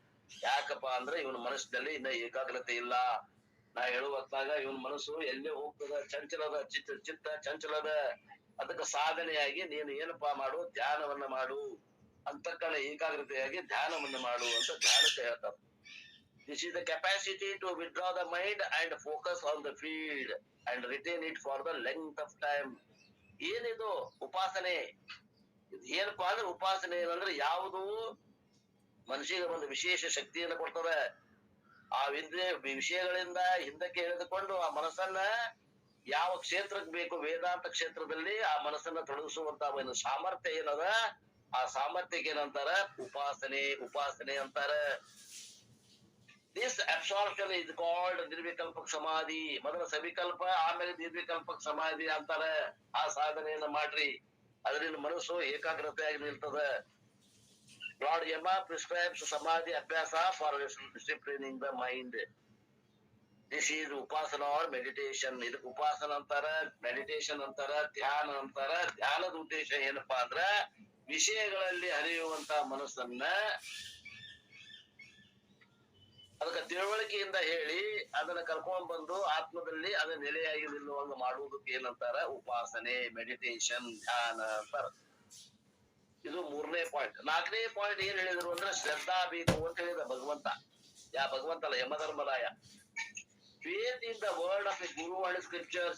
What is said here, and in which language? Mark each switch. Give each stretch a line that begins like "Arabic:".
Kannada: ಯಾಕಪ್ಪ ಅಂದ್ರೆ ಇವನ ಮನಸ್ಸಿನಲ್ಲಿ ಇನ್ನ ಏಕಾಗ್ರತೆ ಇಲ್ಲ. ನಾ ಹೇಳುವತ್ತಾಗ ಇವನ್ ಮನಸ್ಸು ಎಲ್ಲೇ ಹೋಗ್ತದ, ಚಂಚಲದ ಚಿತ್ತ ಚಂಚಲದ. ಅದಕ್ಕೆ ಸಾಧನೆಯಾಗಿ ನೀನು ಏನಪ್ಪಾ ಮಾಡು? ಧ್ಯಾನವನ್ನ ಮಾಡು. ಅಂತಕ್ಕನ ಏಕಾಗ್ರತೆಯಾಗಿ ಧ್ಯಾನವನ್ನ ಮಾಡು ಅಂತ ಧ್ಯಾನಕ್ಕೆ ಹೇಳ್ತಾರೆ.
English: This is the capacity to withdraw the mind and focus on the field and retain it for the length of time.
Kannada: ಏನಿದು ಉಪಾಸನೆ? ಏನಪ್ಪಾ ಅಂದ್ರೆ ಉಪಾಸನೆ ಏನಂದ್ರೆ ಯಾವುದು ಮನುಷ್ಯಗೆ ಒಂದು ವಿಶೇಷ ಶಕ್ತಿಯನ್ನು ಕೊಡ್ತದೆ. ಆ ವಿಷಯಗಳಿಂದ ಹಿಂದಕ್ಕೆ ಎಳೆದುಕೊಂಡು ಆ ಮನಸ್ಸನ್ನ ಯಾವ ಕ್ಷೇತ್ರಕ್ಕೆ ಬೇಕು, ವೇದಾಂತ ಕ್ಷೇತ್ರದಲ್ಲಿ ಆ ಮನಸ್ಸನ್ನ ತೊಡಗಿಸುವಂತ ಒಂದು ಸಾಮರ್ಥ್ಯ ಏನದ, ಆ ಸಾಮರ್ಥ್ಯಕ್ಕೆ ಏನಂತಾರ? ಉಪಾಸನೆ ಅಂತಾರ.
English: This absorption is called nirvikalpaka samadhi.
Kannada: ಮೊದಲ ಸವಿಕಲ್ಪ, ಆಮೇಲೆ ನಿರ್ವಿಕಲ್ಪಕ ಸಮಾಧಿ ಅಂತಾರೆ. ಆ ಸಾಧನೆಯನ್ನ ಮಾಡ್ರಿ, ಅದರಿಂದ ಮನಸ್ಸು ಏಕಾಗ್ರತೆಯಾಗಿ ನಿಲ್ತದ.
English: Lord Yama prescribes samadhi abhyasa for disciplining the mind. This is upasana or meditation.
Kannada: ಇದಕ್ಕೆ ಉಪಾಸನ ಅಂತಾರ, ಮೆಡಿಟೇಷನ್ ಅಂತಾರ, ಧ್ಯಾನ ಅಂತಾರ. ಧ್ಯಾನದ ಉದ್ದೇಶ ಏನಪ್ಪಾ ಅಂದ್ರ ವಿಷಯಗಳಲ್ಲಿ ಹರಿಯುವಂತ ಮನಸ್ಸನ್ನ ಅದಕ್ಕೆ ತಿಳುವಳಿಕೆಯಿಂದ ಹೇಳಿ ಅದನ್ನ ಕರ್ಕೊಂಡ್ ಬಂದು ಆತ್ಮದಲ್ಲಿ ಅದನ್ನ ನೆಲೆಯಾಗಿ ನಿಲ್ಲುವಂಗ ಮಾಡುವುದಕ್ಕೆ ಏನಂತಾರ? ಉಪಾಸನೆ, ಮೆಡಿಟೇಷನ್, ಧ್ಯಾನ ಅಂತಾರ. ಇದು 3ನೇ ಪಾಯಿಂಟ್. 4ನೇ ಪಾಯಿಂಟ್ ಏನ್ ಹೇಳಿದ್ರು ಅಂದ್ರೆ ಶ್ರದ್ಧಾ ಬೇಕು ಅಂತ ಹೇಳಿದ ಭಗವಂತ. ಭಗವಂತ ಅಲ್ಲ, Yamadharmaraya.
English: faith in the word of a guru and scriptures.